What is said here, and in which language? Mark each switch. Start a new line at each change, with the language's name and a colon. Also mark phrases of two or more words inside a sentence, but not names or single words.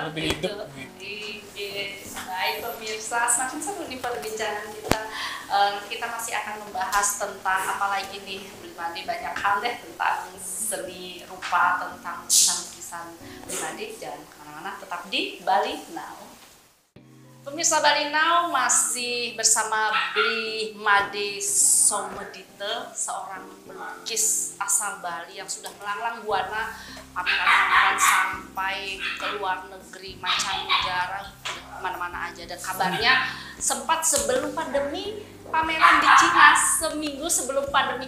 Indonesian: lebih hidup gitu. Baik pemirsa, semakin seru nih perbincangan kita. Kita masih akan membahas tentang apalagi nih, Madi, banyak hal deh tentang seni rupa, tentang lukisan Madi. Jangan kemana-mana, tetap di Bali Now. Pemirsa Bali Now masih bersama Made Somedite, seorang pelukis asal Bali yang sudah melanglang buana pameran-pameran sampai ke luar negeri, mancanegara, kemana-mana aja. Dan kabarnya sempat sebelum pandemi pameran di Cina, seminggu sebelum pandemi.